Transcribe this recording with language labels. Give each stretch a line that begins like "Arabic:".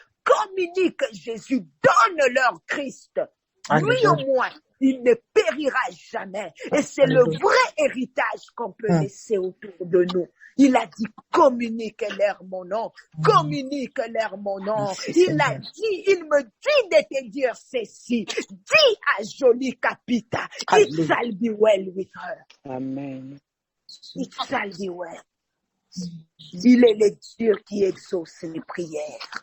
French: Communique Jésus, donne-leur Christ. Lui au moins, il ne périra jamais. Et c'est le vrai héritage qu'on peut laisser autour de nous. Il a dit, communique-leur mon nom. Communique-leur mon nom. Il me dit de te dire ceci. Dis à
English: Jolie Capita, it shall be well with her. Amen. It shall be well.
French: Il est le Dieu qui exauce les prières.